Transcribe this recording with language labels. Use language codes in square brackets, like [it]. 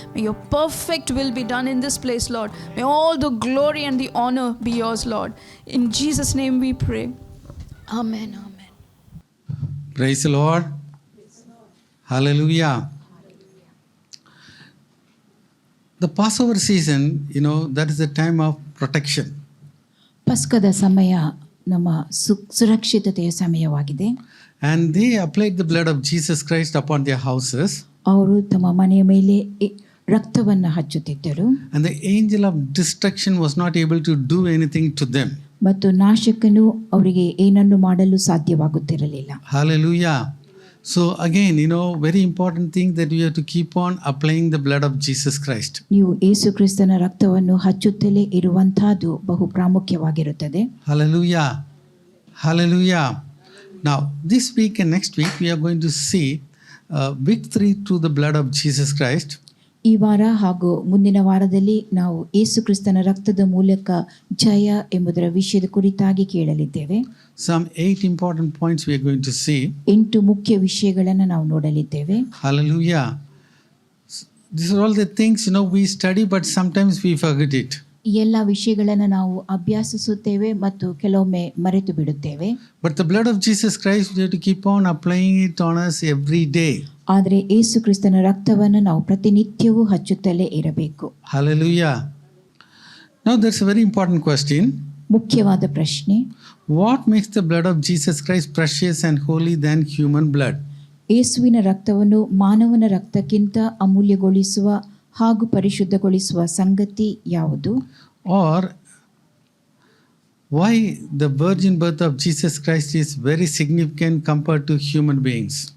[en] May your perfect will be done in this place, Lord. May all the glory and the honor be yours, Lord. In Jesus' name we pray. Amen. Amen. Praise the Lord. Hallelujah. The Passover season, that is the time of protection. [kn] ಪಸ್ಕದ ಸಮಯ ನಮ್ಮ ಸುರಕ್ಷಿತತೆಯ ಸಮಯವಾಗಿದೆ. [en] And they applied the blood of Jesus Christ upon their houses. [kn] ಅವರು ತಮ್ಮ ಮನೆಯ ಮೇಲೆ ರಕ್ತವನ್ನು ಹಚ್ಚುತ್ತಿದ್ದರು. [en] And the angel of destruction was not able to do anything to them. [kn] ಮತ್ತು ನಾಶಕನು ಅವರಿಗೆ ಏನನ್ನು ಮಾಡಲು ಸಾಧ್ಯವಾಗುತ್ತಿರಲಿಲ್ಲ. [en] Hallelujah. So again, very important thing that we have to keep on applying the blood of Jesus Christ. [kn] ನೀವು ಯೇಸು ಕ್ರಿಸ್ತನ ರಕ್ತವನ್ನು ಹಚ್ಚುತ್ತಲೇ ಇರುವಂತಹದ್ದು ಬಹು ಪ್ರಾಮುಖ್ಯವಾಗಿರುತ್ತದೆ. [en] Hallelujah. Hallelujah. Now, this week and next week, we are going to see victory through the blood of Jesus Christ. [kn] ಈ ವಾರ ಹಾಗೂ ಮುಂದಿನ ವಾರದಲ್ಲಿ ನಾವು ಯೇಸು ಕ್ರಿಸ್ತನ ರಕ್ತದ ಮೂಲಕ ಜಯ ಎಂಬುದರ ವಿಷಯದ ಕುರಿತಾಗಿ ಕೇಳಲಿದ್ದೇವೆ. [en] Some 8 important points we are going to see. [kn] 8 ಮುಖ್ಯ ವಿಷಯಗಳನ್ನು ನಾವು ನೋಡಲಿದ್ದೇವೆ. [en] Hallelujah. These are all the things we study, but sometimes we forget it. [kn] ಈ ಎಲ್ಲ ವಿಷಯಗಳನ್ನು ನಾವು ಅಭ್ಯಾಸಿಸುತ್ತೇವೆ ಮತ್ತು ಕೆಲವೊಮ್ಮೆ ಮರೆತು ಬಿಡುತ್ತೇವೆ. [en] But the blood of Jesus Christ, we have to keep on applying it on us every day. [kn] ಆದರೆ ಯೇಸು ಕ್ರಿಸ್ತನ ರಕ್ತವನ್ನು ನಾವು ಪ್ರತಿನಿತ್ಯವೂ ಹಚ್ಚುತ್ತಲೇ ಇರಬೇಕು. [en] Hallelujah. Now there's a very important question. [kn] ಮುಖ್ಯವಾದ ಪ್ರಶ್ನೆ, [en] What makes the blood of Jesus Christ precious and holy than human blood? [kn] ಯೇಸುವಿನ ರಕ್ತವನ್ನು ಮಾನವನ ರಕ್ತಕ್ಕಿಂತ ಅಮೂಲ್ಯಗೊಳಿಸುವ ಹಾಗೂ ಪರಿಶುದ್ಧಗೊಳಿಸುವ ಸಂಗತಿ ಯಾವುದು? [en] Or why the virgin birth of Jesus Christ is very significant compared to human beings?